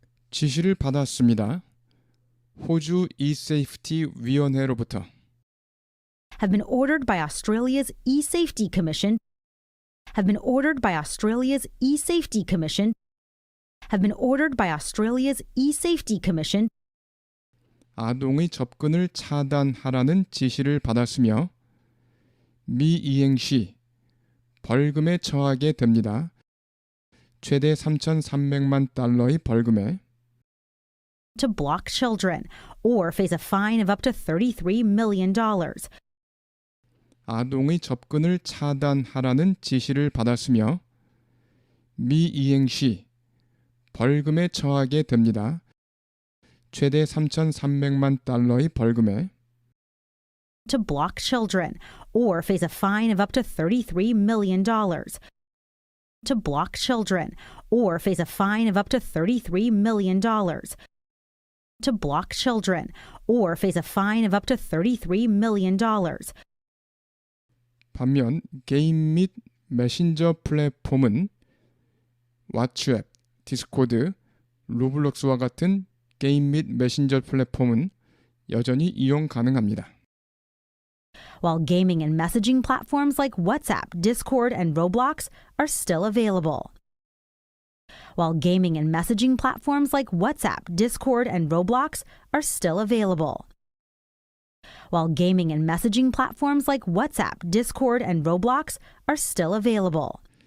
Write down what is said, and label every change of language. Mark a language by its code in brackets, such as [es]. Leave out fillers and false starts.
[ko] 지시를 받았습니다. 호주 eSafety 위원회로부터 [en] Have been ordered by Australia's eSafety Commission. Have been ordered by Australia's eSafety Commission. Have been ordered by Australia's eSafety Commission. [ko] 아동의 접근을 차단하라는 지시를 받았으며 미이행 시 벌금에 처하게 됩니다. 최대 3,300만 달러의 벌금에 [en] To block children or face a fine of up to $33 million. [ko] 아동의 접근을 차단하라는 지시를 받았으며 미이행 시 벌금에 처하게 됩니다. 최대 3,300만 달러의 벌금에 [en] To block children or face a fine of up to $33 million. To block children or face a fine of up to $33 million. To block children or face a fine of up to $33 million. [ko] 반면 게임 및 메신저 플랫폼은 왓츠앱, 디스코드, 로블록스와 같은 게임 및 메신저 플랫폼은 여전히 이용 가능합니다. [en] While gaming and messaging platforms like WhatsApp, Discord, and Roblox are still available. While gaming and messaging platforms like WhatsApp, Discord, and Roblox are still available. While gaming and messaging platforms like WhatsApp, Discord, and Roblox are still available.